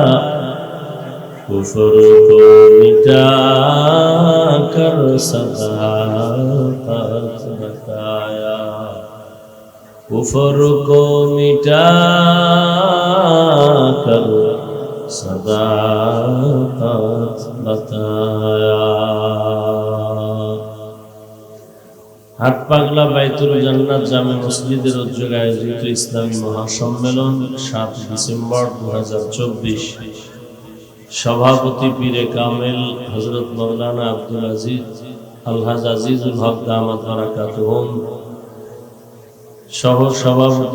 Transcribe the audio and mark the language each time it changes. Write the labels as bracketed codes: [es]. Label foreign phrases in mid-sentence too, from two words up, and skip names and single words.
[ur] کفر کو مٹا کر صداقت بتایا. کفر کو مٹا کر صداقت بتایا. [bn] হাট পাগলা বাইতুল জান্নাত জামে মসজিদের উদ্যোগে আয়োজিত ইসলামী মহাসম্মেলন 7 ডিসেম্বর 2024। সভাপতি পীরে কামেল হযরত মাওলানা আব্দুল আজিজ আলহাজ আজিজুল হক [ar] دامت بركاتهم, [bn] সহ সভাপতি